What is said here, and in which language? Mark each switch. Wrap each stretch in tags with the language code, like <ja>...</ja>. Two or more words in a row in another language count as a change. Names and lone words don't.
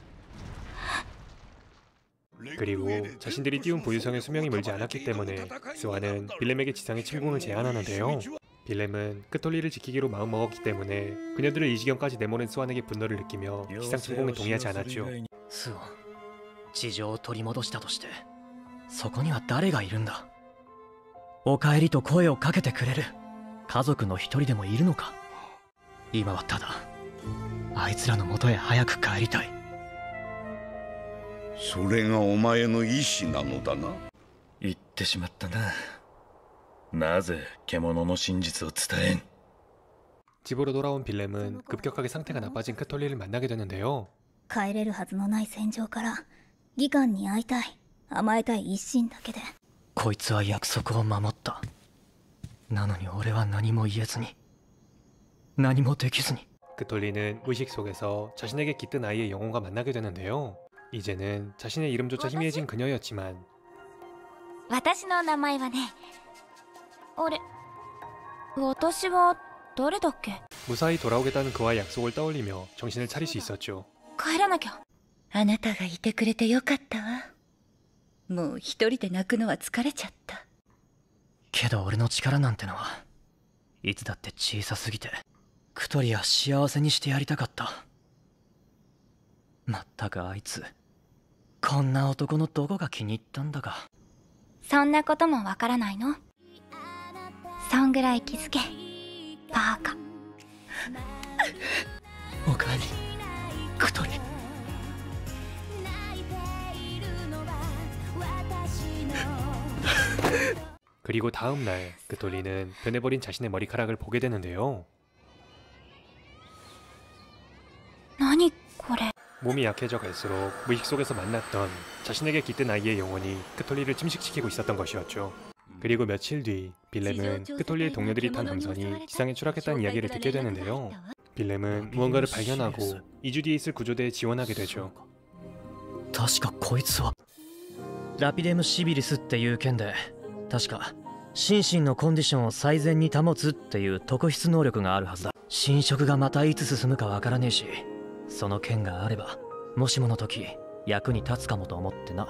<ko>그리고 자신들이 띄운 보유성의 수명이 멀지 않았기 때문에 스완은 빌렘에게 지상의 침공을 제안하는데요. 빌렘은 크톨리를 지키기로 마음먹었기 때문에 그녀들을 이 지경까지 내모는 스완에게 분노를 느끼며 지상 침공에 동의하지 않았죠.</ko> <ja>スオン地上を取り戻したとしてそこには誰がいるんだ。おかえりと声をかけてくれる家族の一人でもいるのか。今はただあいつらの元へ早く帰りたい。それがお前の意志なのだな。言ってしまったな。なぜ獣の真実を伝えん。</ja> <ko>집으로 돌아온 빌렘은 급격하게 상태가 나빠진 크톨리를 만나게 되는데요.</ko> <ja>帰れるはずのない戦場から義官に会いたい、甘えたい一心だけで。こいつは約束を守った。なのに俺は何も言えずに何もできずに。</ja> <ko>크톨리는 의식 속에서 자신에게 깃든 아이의 영혼과 만나게 되는데요. 이제는 자신의 이름조차 희미해진 그녀였지만</ko> <ja>私の名前はね、あれ、私は誰だっけ。</ja> <ko>무사히 돌아오겠다는 그와의 약속을 떠올리며 정신을 차릴 수 있었죠.</ko> <ja>帰らなきゃ。あなたがいてくれてよかったわ。もう一人で泣くのは疲れちゃった。けど俺の力なんてのはいつだって小さすぎてクトリア幸せにしてやりたかった。まったくあいつこんな男のどこが気に入ったんだか。そんなこともわからないの。そんぐらい気づけ、バーカ。おかえりクトリ。</ja> <ko>그리고 다음날 크톨리는 변해버린 자신의 머리카락을 보게 되는데요.</ko> <ja>何これ。</ja> <ko>몸이 약해져 갈수록 무의식 속에서 만났던 자신에게 깃든 아이의 영혼이 크톨리를 침식시키고 있었던 것이었죠. 그리고 며칠 뒤 빌렘은 크톨리의 동료들이 탄 함선이 지상에 추락했다는 이야기를 듣게 되는데요. 빌렘은 무언가를 발견하고 2주 뒤에 있을 구조대에 지원하게 되죠.</ko> <ja>確かこいつはラピデム・シビリスっていう剣で確か心身のコンディションを最善に保つっていう特筆能力があるはずだ。侵食がまたいつ進むかわからねえし、その剣があればもしもの時役に立つかもと思ってな。</ja>